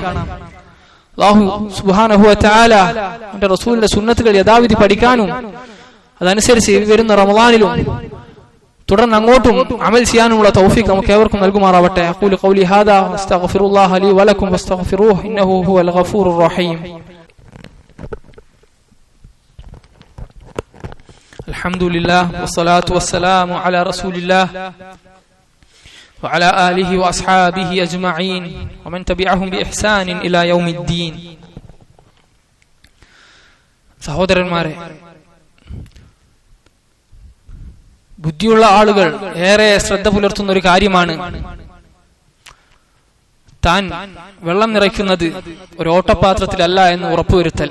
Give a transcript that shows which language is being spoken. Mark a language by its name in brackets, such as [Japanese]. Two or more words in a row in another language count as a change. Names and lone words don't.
[Arabic] الله سبحانه وتعالى [Malayalam] അവന്റെ റസൂലിന്റെ സുന്നത്തുകൾ യഥാവിധി പഠിക്കാനും അതനുസരിച്ച് വരുന്ന റമളാനിലും തുടർന്ന് അങ്ങോട്ടും അമൽ ചെയ്യാനുമുള്ള തൗഫീഖ് നമുക്ക് ഏവർക്കും നൽകുമാറാവട്ടെ. [Arabic] أقول قولي هذا وأستغفر الله لي ولكم واستغفروه إنه هو الغفور الرحيم. الحمد لله والصلاة والسلام على رسول الله وعلى آله وأصحابه أجمعين ومن تبعهم بإحسان إلى يوم الدين. [Malayalam] സഹോദരന്മാരെ, ബുദ്ധിയുള്ള ആളുകൾ ഏറെ ശ്രദ്ധ പുലർത്തുന്ന ഒരു കാര്യമാണ് താൻ വെള്ളം നിറയ്ക്കുന്നത് ഒരു ഓട്ടപാത്രത്തിലല്ല എന്ന് ഉറപ്പുവരുത്തൽ.